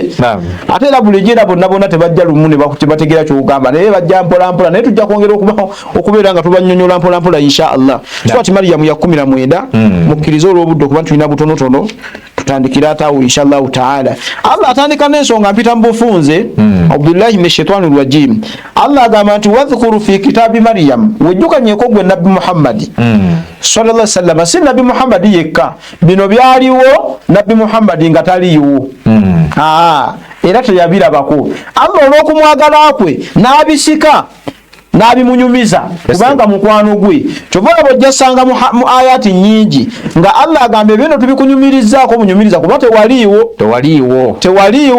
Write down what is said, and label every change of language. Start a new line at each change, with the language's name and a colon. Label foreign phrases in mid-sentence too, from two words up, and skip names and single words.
Ganda: Ate era bulijjo era bonna tebajja lumu ne bategeera ky'ogamba naye bajja mpolampola naye tujja kwongera okubeera nga tubannyonnyola mpolampola
Arabic: إن شاء الله.
Ganda: So ati Mariyamu ya 19 mukkirize olw'obudde okuba tulina butonotono tutandikira ataawo
Arabic: إن شاء الله تعالى.
Ganda: Allah atandika n'ensonga mpita mu bufunze
Arabic: عبد الله من الشيطان الرجيم.
Ganda: Allah agamba nti
Arabic: واذكر في كتاب مريم
Ganda: wejjukanyeko gwe Nabbi Muhammad
Arabic: صلى الله عليه وسلم.
Ganda: Si Nabbi Muhammad yekka, bino byaliwo Nabbi Muhammad nga taliiwo. Era teyabirabako. Allah olw'okumwagala kwe n'abisika n'abimunyumiza kubanga mukwano gwe. Kyova bojja sanga mu ayati nyingi nga Allah agambe bino tubikunyumirizaako munyumiriza kuba tewaliiwo.